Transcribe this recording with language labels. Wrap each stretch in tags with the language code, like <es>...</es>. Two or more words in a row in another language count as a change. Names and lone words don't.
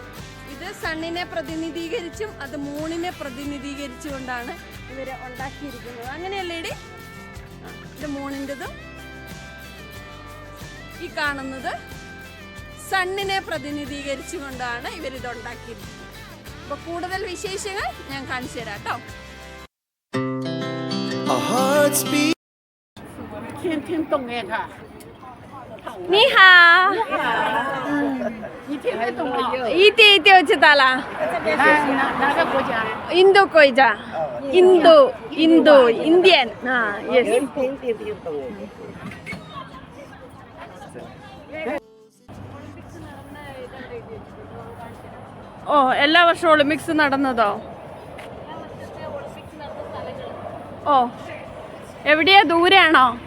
<ml>ഇത് സണ്ണിനെ പ്രതിനിധീകരിച്ചും അത് മൂണിനെ പ്രതിനിധീകരിച്ചുകൊണ്ടാണ് ഇവര് ഉണ്ടാക്കിയിരിക്കുന്നത്. അങ്ങനെയല്ലേ? ഇത് മൂണിൻ്റെതും ഈ കാണുന്നത് സണ്ണിനെ പ്രതിനിധീകരിച്ചുകൊണ്ടാണ് ഇവരിത് ഉണ്ടാക്കിയിരിക്കുന്നത്. അപ്പൊ കൂടുതൽ വിശേഷങ്ങൾ ഞാൻ കാണിച്ചു തരാം കേട്ടോ.</ml> <zh>你好，你听得懂没有？一点一点知道了。哪个国家？印度国家，印度啊</zh> <ml>，yes。ഓ, എല്ലാ വർഷവും ഒളിമ്പിക്സ് നടന്നതോ? ഓ, എവിടെയാ? ദൂരെയാണോ?</ml>